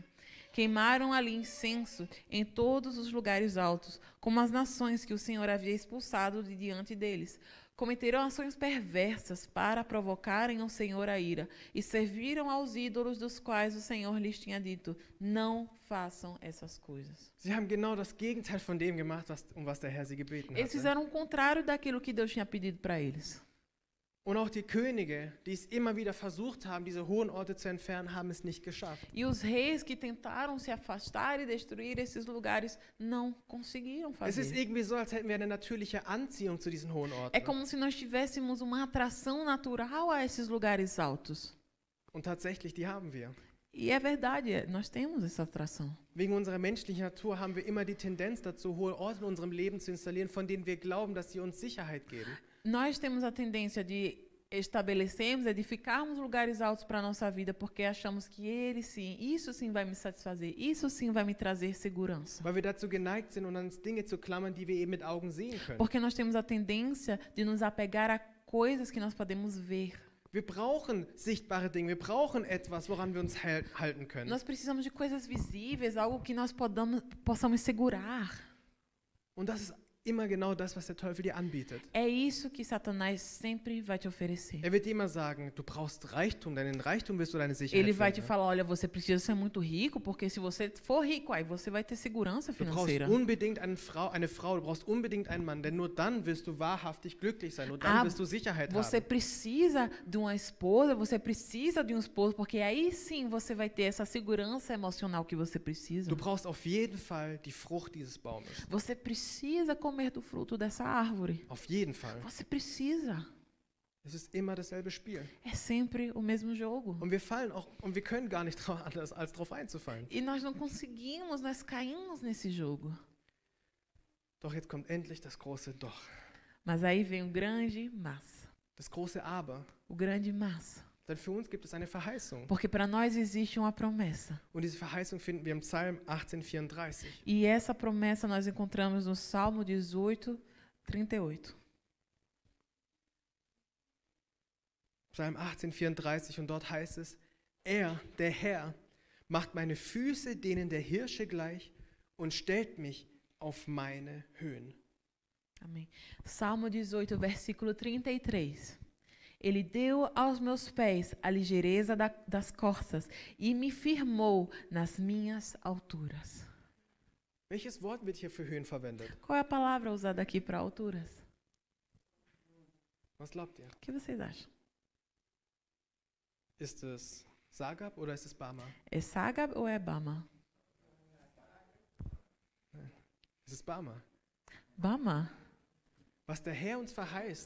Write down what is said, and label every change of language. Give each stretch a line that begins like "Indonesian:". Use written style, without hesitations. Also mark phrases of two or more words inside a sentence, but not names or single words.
Portuguese: Queimaram ali incenso em todos os lugares altos, como as nações que o Senhor havia expulsado de diante deles. Cometeram ações perversas para provocarem ao Senhor a ira, e serviram aos ídolos dos quais o Senhor lhes tinha dito, não façam essas coisas.
German: Sie haben genau das Gegenteil von dem gemacht, was der Herr sie gebeten
Portuguese: Eles
German: hatte.
Portuguese: fizeram o contrário daquilo que Deus tinha pedido para eles.
German: Und auch die Könige, die es immer wieder versucht haben, diese hohen Orte zu entfernen, haben es nicht geschafft.
Portuguese: E os reis que tentaram se afastar e destruir esses lugares não conseguiram
German: Es ist
Portuguese: fazer.
German: irgendwie so, als hätten wir eine natürliche Anziehung zu diesen hohen Orten.
Portuguese: É como se nós tivéssemos uma atração natural a esses lugares altos.
German: Und tatsächlich, die haben wir.
Portuguese: E é verdade, nós temos essa atração.
German: Wegen unserer menschlichen Natur haben wir immer die Tendenz dazu, hohe Orte in unserem Leben zu installieren, von denen wir glauben, dass sie uns Sicherheit geben.
Portuguese: Nós temos a tendência de estabelecermos, edificarmos lugares altos para a nossa vida, porque achamos que ele sim, isso sim vai me satisfazer, isso sim vai me trazer segurança.
German: Weil wir dazu geneigt sind, uns Dinge zu klammern, die wir eben mit Augen sehen können.
Portuguese: Porque nós temos a tendência de nos apegar a coisas que nós podemos ver.
German: Wir brauchen sichtbare Dinge, wir brauchen etwas, woran wir uns halten können.
Portuguese: Nós precisamos de coisas visíveis, algo que nós possamos segurar.
German: Und das ist immer genau das, was der Teufel dir anbietet.
Portuguese: É isso que Satanás sempre vai te oferecer.
German: Er wird dir immer sagen, du brauchst Reichtum, denn in Reichtum wirst du deine Sicherheit
Portuguese: Ele vai te
German: finden.
Portuguese: falar, olha, você precisa ser muito rico, porque se você for rico, aí você vai ter segurança
German: Du brauchst
Portuguese: financeira.
German: unbedingt eine Frau, du brauchst unbedingt einen Mann, denn nur dann wirst du wahrhaftig glücklich sein, nur dann Ah, wirst du Sicherheit
Portuguese: Você
German: haben.
Portuguese: precisa de uma esposa, você precisa de um esposo, porque aí sim você vai ter essa segurança emocional que você precisa.
German: Du brauchst auf jeden Fall die Frucht dieses Baumes.
Portuguese: Você precisa comer do fruto dessa árvore.
German: Auf jeden Fall.
Portuguese: Você precisa.
German: Es ist immer dasselbe Spiel.
Portuguese: É sempre o mesmo jogo.
German: Und wir können gar nicht anders, als darauf einzufallen.
Portuguese: E nós não conseguimos, nós caímos nesse jogo.
German: Doch jetzt kommt endlich das große Doch.
Portuguese: Mas aí vem o grande mas.
German: Das große Aber.
Portuguese: O grande mas.
German: Denn für uns gibt es eine Verheißung.
Portuguese: Porque para nós existe uma promessa.
German: Und diese Verheißung finden wir im Psalm 18,34.
Portuguese: E essa promessa nós encontramos no Salmo 18, 38.
German: Psalm 18,34 und dort heißt es, er, der Herr, macht meine Füße denen der Hirsche gleich und stellt mich auf meine Höhen.
Portuguese: Amém. Salmo 18, versículo 33. Ele deu aos meus pés a ligeireza das corças e me firmou nas minhas alturas.
German: Welches Wort wird hier für Höhen verwendet?
Portuguese: Qual é a palavra usada aqui para alturas?
German: Was glaubt ihr?
Portuguese: O que vocês acham?
German: Ist es Sagab oder ist es Bama?
Portuguese: É Sagab ou é Bama?
German: Es ist Bama. Bama. Was der Herr uns verheißt,